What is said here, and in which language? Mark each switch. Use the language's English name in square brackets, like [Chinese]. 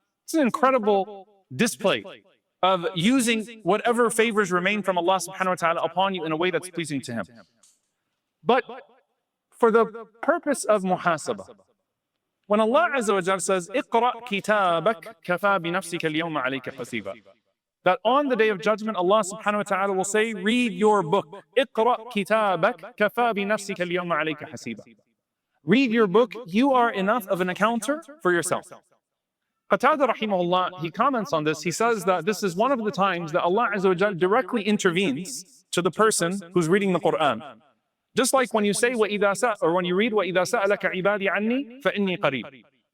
[English] It's an incredible display of using whatever favors remain from Allah subhanahu wa ta'ala upon you in a way that's pleasing to Him. But for the purpose of muhasabah, when Allah Azza wa Jalla says, [Arabic] اقرأ كتابك كفى بنفسك اليوم عليك حسيبا. [English] that on the day of judgment, Allah subhanahu wa ta'ala will say, read your book. [Arabic] اقرأ كتابك كفى بنفسك اليوم عليك حسيبا. [English] Read your book, you are enough of an accounter for yourself. Qatada rahimahullah, he comments on this, he says that this is one of the times that Allah Azza wa Jal directly intervenes to the person who's reading the Quran. Just like when you say, or when you read, [Arabic] وَإِذَا سَأَلَكَ عِبَادِي عَنِّي فَإِنِّي قَرِيبٌ.